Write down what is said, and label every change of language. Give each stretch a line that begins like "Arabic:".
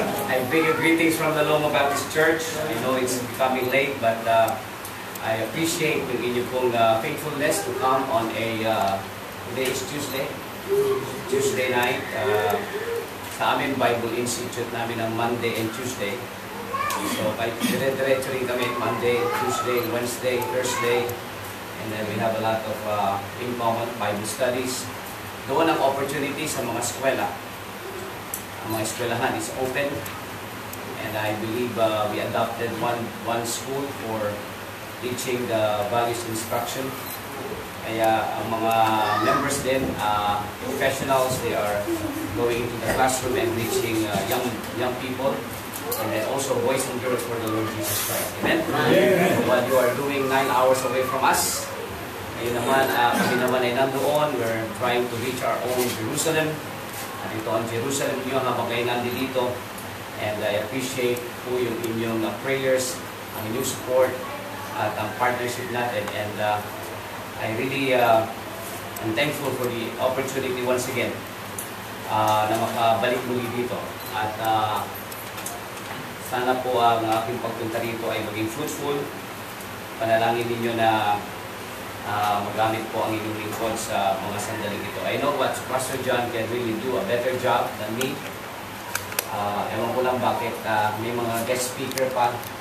English: I bring you greetings from the Loma Baptist Church. I know it's becoming late, but I appreciate
Filipino: yung inyong pong
English: faithfulness to come on today is Tuesday night.
Filipino: Sa amin, Bible Institute namin ng Monday and Tuesday. So, dire-diretso rin kami Monday, Tuesday, Wednesday, Thursday.
English: And then we have a lot of in common Bible studies.
Filipino: Doon ang opportunity sa mga eskwela. Ang mga eskwelahan is open.
English: And I believe we adopted one school for teaching the values instruction.
Filipino: Kaya ang mga members din,
English: professionals, they are going into the classroom and reaching young people. And then also boys and girls for the Lord Jesus Christ. Amen? So while you are doing 9 hours away from us,
Filipino: ayun naman, kami naman ay nandoon.
English: We're trying to reach our own Jerusalem.
Filipino: At ito ang Jerusalem niyo habang kayo nandito.
English: And I appreciate
Filipino: po yung inyong prayers, ang inyong support, at ang partnership natin.
English: And I really am thankful for the opportunity once again
Filipino: na makabalik muli dito. At sana po ang aking pagpunta dito ay maging fruitful. Panalangin ninyo na magamit po ang inyong lingkod sa mga sandaling ito.
English: I know what Pastor John can really do a better job than me.
Filipino: Ewan ko lang bakit may mga guest speaker pa.